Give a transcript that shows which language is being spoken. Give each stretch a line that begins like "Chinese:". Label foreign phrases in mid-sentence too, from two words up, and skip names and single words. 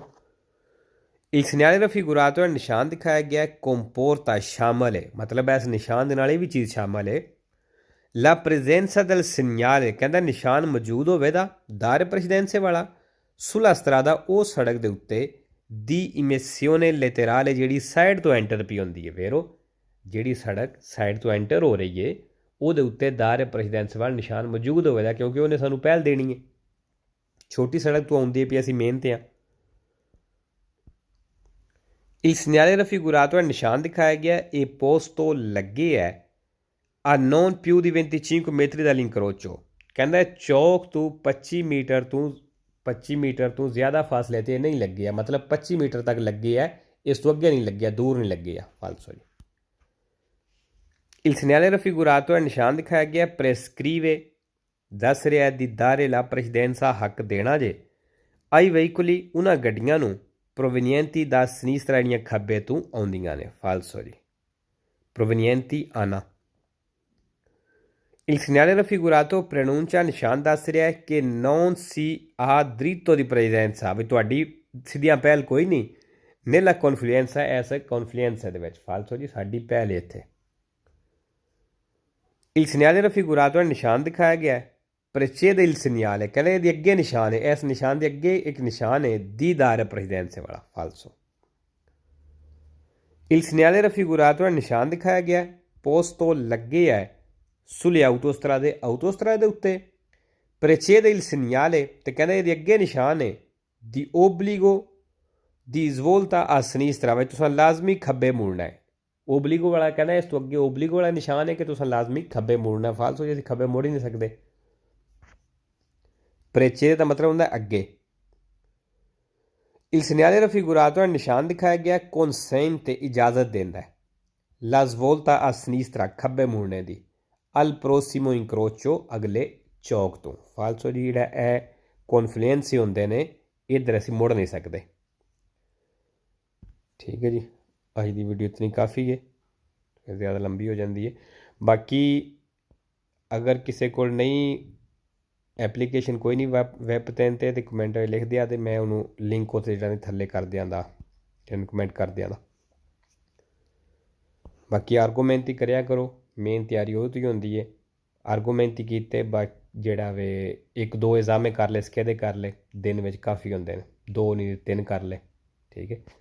Italian: Il segnale raffigurato
Punjabi: ਹੈ ਨਿਸ਼ਾਨ ਦਿਖਾਇਆ ਗਿਆ comporta ਸ਼ਾਮਲ ਹੈ, ਮਤਲਬ ਇਸ ਨਿਸ਼ਾਨ ਦੇ ਨਾਲ ਇਹ ਵੀ ਚੀਜ਼ ਸ਼ਾਮਲ ਹੈ
Italian: la presenza del segnale,
Punjabi: ਕਹਿੰਦਾ ਨਿਸ਼ਾਨ ਮੌਜੂਦ ਹੋਵੇਗਾ
Italian: dare precedenza
Punjabi: ਵਾਲਾ
Italian: sulla strada
Punjabi: ਉਹ ਸੜਕ ਦੇ ਉੱਤੇ ਦੀ
Italian: emissione laterale
Punjabi: ਜਿਹੜੀ ਸਾਈਡ ਤੋਂ ਐਂਟਰ ਪਈ ਹੁੰਦੀ ਹੈ, vero? ਜਿਹੜੀ ਸੜਕ ਸਾਈਡ ਤੋਂ ਐਂਟਰ ਹੋ ਰਹੀ ਹੈ ਉਹਦੇ ਉੱਤੇ
Italian: dare precedenza
Punjabi: ਵਾਲਾ ਨਿਸ਼ਾਨ ਮੌਜੂਦ ਹੋਵੇਗਾ ਕਿਉਂਕਿ ਉਹਨੇ ਸਾਨੂੰ ਪਹਿਲ ਦੇਣੀ ਹੈ। ਛੋਟੀ ਸੜਕ ਤੋਂ ਆਉਂਦੀ ਹੈ ਵੀ ਅਸੀਂ ਮੇਨ 'ਤੇ ਹਾਂ।
Italian: Il segnale raffigurato
Punjabi: ਹੈ ਨਿਸ਼ਾਨ ਦਿਖਾਇਆ ਗਿਆ ਇਹ posto ਲੱਗੇ ਹੈ
Italian: a non più di 25 metri dall'incrocio,
Punjabi: ਕਹਿੰਦਾ ਚੌਕ ਤੋਂ 25 ਮੀਟਰ ਤੋਂ ਜ਼ਿਆਦਾ ਫਾਸਲੇ 'ਤੇ ਨਹੀਂ ਲੱਗੇ ਆ, ਮਤਲਬ 25 ਮੀਟਰ ਤੱਕ ਲੱਗੇ ਹੈ, ਇਸ ਤੋਂ ਅੱਗੇ ਨਹੀਂ ਲੱਗਿਆ, ਦੂਰ ਨਹੀਂ ਲੱਗੇ ਆ, ਫਾਲਸੋ ਜੀ।
Italian: Il segnale raffigurato
Punjabi: ਹੈ ਨਿਸ਼ਾਨ ਦਿਖਾਇਆ ਗਿਆ prescrive, ਦੱਸ ਰਿਹਾ
Italian: di dare la precedenza
Punjabi: ਹੱਕ ਦੇਣਾ ਜੇ
Italian: ai veicoli
Punjabi: ਉਹਨਾਂ ਗੱਡੀਆਂ ਨੂੰ
Italian: provenienti da sinistra
Punjabi: ਜਿਹੜੀਆਂ ਖੱਬੇ ਤੋਂ ਆਉਂਦੀਆਂ ਨੇ, ਫਾਲਸੋ ਜੀ।
Italian: provenienti ਆਣਾ। Il segnale raffigurato preannuncia
Punjabi: ਨਿਸ਼ਾਨ ਦੱਸ ਰਿਹਾ ਕਿ
Italian: non si ha dritto di precedenza,
Punjabi: ਵੀ ਤੁਹਾਡੀ ਸਿੱਧੀਆਂ ਪਹਿਲ ਕੋਈ ਨਹੀਂ
Italian: nella confluenza,
Punjabi: ਐਸ confluenza ਦੇ ਵਿੱਚ, ਫਾਲਸੋ ਜੀ, ਸਾਡੀ ਪਹਿਲ ਇੱਥੇ।
Italian: Il segnale raffigurato
Punjabi: ਨਿਸ਼ਾਨ ਦਿਖਾਇਆ ਗਿਆ
Italian: precede il segnale,
Punjabi: ਕਹਿੰਦੇ ਇਹਦੇ ਅੱਗੇ ਨਿਸ਼ਾਨ ਹੈ, ਇਸ ਨਿਸ਼ਾਨ ਦੇ ਅੱਗੇ ਇੱਕ ਨਿਸ਼ਾਨ ਹੈ
Italian: di dare precedenza
Punjabi: ਵਾਲਾ, ਫਾਲਸੋ।
Italian: Il segnale raffigurato
Punjabi: ਨਿਸ਼ਾਨ ਦਿਖਾਇਆ ਗਿਆ
Italian: posto ਲੱਗੇ ਹੈ sulle autostrade
Punjabi: ਦੇ ਉੱਤੇ
Italian: precede il segnale,
Punjabi: ਤੇ ਕਹਿੰਦੇ ਇਹਦੇ ਅੱਗੇ ਨਿਸ਼ਾਨ ਹੈ
Italian: di obbligo di svolta a sinistra,
Punjabi: ਵਿੱਚ ਤੁਸੀਂ ਲਾਜ਼ਮੀ ਖੱਬੇ ਮੁੜਨਾ ਹੈ। ਓਬਲੀਗੋ ਵਾਲਾ ਕਹਿੰਦਾ ਇਸ ਤੋਂ ਅੱਗੇ ਓਬਲੀਗੋ ਵਾਲਾ ਨਿਸ਼ਾਨ ਹੈ ਕਿ ਤੁਸੀਂ ਲਾਜ਼ਮੀ ਖੱਬੇ ਮੁੜਨਾ, ਫਾਲਸੋ ਜੀ, ਅਸੀਂ ਖੱਬੇ ਮੁੜ ਹੀ ਨਹੀਂ ਸਕਦੇ। ਪਰੇਚੇ ਦਾ ਮਤਲਬ ਹੁੰਦਾ ਅੱਗੇ।
Italian: Il segnale raffigurato
Punjabi: ਨਿਸ਼ਾਨ ਦਿਖਾਇਆ ਗਿਆ consente ਇਜਾਜ਼ਤ ਦਿੰਦਾ ਹੈ
Italian: la svolta a sinistra
Punjabi: ਖੱਬੇ ਮੁੜਨੇ ਦੀ
Italian: al prossimo incrocio
Punjabi: ਅਗਲੇ ਚੌਕ ਤੋਂ, ਫਾਲਸੋ ਜੀ, ਜਿਹੜਾ ਇਹ ਕੌਨਫਲੂਐਂਸ ਹੁੰਦੇ ਨੇ ਇੱਧਰ ਅਸੀਂ ਮੁੜ ਨਹੀਂ ਸਕਦੇ।
Hindi: ठीक है जी, अज की वीडियो इतनी काफ़ी है, ज़्यादा लंबी हो जाती है। बाकी अगर किसी को नहीं एप्लीकेशन कोई नहीं वैब 3
Punjabi: ਤੇ ਕਮੈਂਟ ਲਿਖ ਦਿਆ ਤੇ ਮੈਂ ਉਹਨੂੰ ਲਿੰਕ ਉੱਥੇ ਜਿਹੜਾ ਥੱਲੇ ਕਰ ਦਿਆਂਦਾ ਤੈਨੂੰ ਕਮੈਂਟ ਕਰ ਦਿਆਂਦਾ। ਬਾਕੀ ਆਰਗੂਮੈਂਟ ਹੀ ਕਰਿਆ ਕਰੋ, ਮੇਨ ਤਿਆਰੀ ਉਹ ਤੋਂ ਹੀ ਹੁੰਦੀ ਹੈ। ਆਰਗੂਮੈਂਟ ਹੀ ਕੀਤੇ ਜਿਹੜਾ ਵੇ 1-2 ਐਗਜ਼ਾਮੇ ਕਰ ਲੈ, ਸਕਿਹਦੇ ਕਰ ਲੈ, ਦਿਨ ਵਿੱਚ ਕਾਫੀ ਹੁੰਦੇ ਨੇ, 2 ਨਹੀਂ 3 ਕਰ ਲੈ।